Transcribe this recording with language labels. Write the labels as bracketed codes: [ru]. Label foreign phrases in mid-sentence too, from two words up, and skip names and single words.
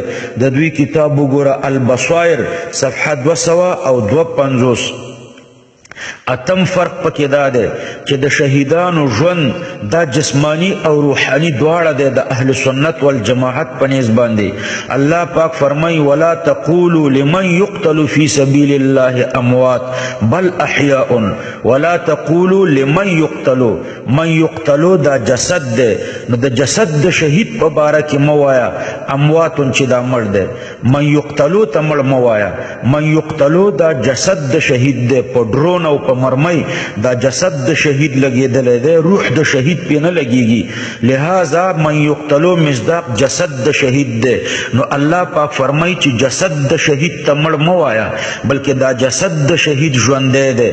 [ps] د دوی کتاب وګوره البصائر صفحه 252. اتم فرق پکې دا دی چې د شهیدانو ژوند دا جسمانی او روحانی دواړه دی د اهل سنت والجماعت په نیز باندې. الله پاک فرمایي [ar] ولا تقولوا لمن يقتل في سبيل الله اموات بل احياء ولا تقولوا لمن يقتل. من يقتل [ps] دا جسد دی نو د جسد د شهید په باره کې مه وایه اموات چې دا مړ دی. [ar] من يقتل [ps] ته مړ مه وایه. [ar] من يقتل [ps] دا جسد د شهید دی. په ډرون او په مرمۍ دا جسد د شهید لګېدلی دی روح د شهید پې نه لګېږي. لہذا [ar] من یقتلو [ps] مصداق جسد د شهید دی. نو الله پاک فرمایي چې جسد د شهید ته مړ مه وایه بلکې دا جسد د شهید ژوندی دی.